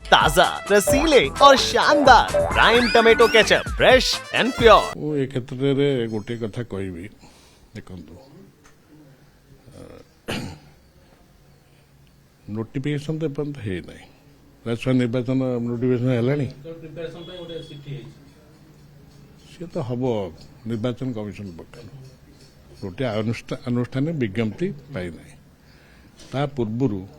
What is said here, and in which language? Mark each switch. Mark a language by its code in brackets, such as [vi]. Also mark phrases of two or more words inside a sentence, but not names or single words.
[hi] ताजा, रसीले और शानदार प्राइम टमेटो केचप, [en] fresh and pure. [or] ମୁଁ ଏ କ୍ଷେତ୍ରରେ ଗୋଟିଏ କଥା କହିବି ଦେଖନ୍ତୁ ନୋଟିଫିକେସନ ତ ଏପର୍ଯ୍ୟନ୍ତ ହେଇନାହିଁ ରାଜସ୍ୱ ନିର୍ବାଚନ ନୋଟିଫିକେସନ ହେଲାଣି ସିଏ ତ ହବ ନିର୍ବାଚନ କମିଶନ ପକ୍ଷରୁ ଗୋଟିଏ ଆନୁଷ୍ଠାନିକ ବିଜ୍ଞପ୍ତି ପାଇନାହିଁ ତା ପୂର୍ବରୁ